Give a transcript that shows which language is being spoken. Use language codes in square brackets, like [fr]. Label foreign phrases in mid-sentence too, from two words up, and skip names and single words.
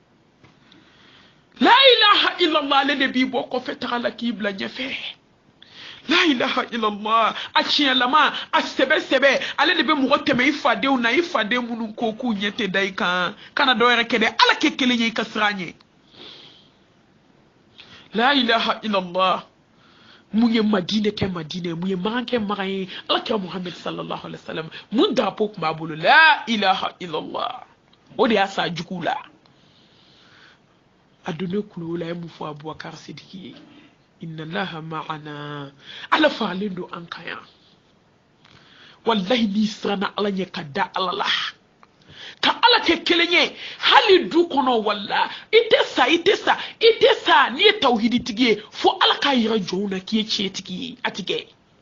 [ar] لا إله إلا الله [bm] ale de b'i bɔ kɔfɛ taga la k'i bila ɲɛfɛ [ar] لا إله إلا الله [bm] a tiɲɛlama a sɛbɛ ale de bɛ mɔgɔ tɛmɛ I fadenw na I faden minnu ko k'u ɲɛ tɛ da I kan kana dɔ wɛrɛ kɛ dɛ Ala kɛ kelen ye I ka siran ɲɛ [ar] لا إله إلا الله [bm] mun ye Madinɛ kɛ Madinɛ ye mun ye Makan kɛ Makan ye Ala kɛ Muhammad [ar] صلى الله عليه وسلم [bm] mun drapeau tun b'a bolo [ar] لا إله إلا الله [bm] o de y'a sa jugu la a donne kulo la ye mun fɔ Abubakar Sidiki ye [ar] إن الله معنا [bm] Ala faralen don an kan yan wallahi ni siranna Ala ɲɛ ka da Ala la ka Ala kɛ kelen ye hali du kɔnɔ walla I tɛ sa n'i ye tawhidi tigi ye fo Ala k'a yira jɔnw na k'i ye tiɲɛtigi ye a tɛ kɛ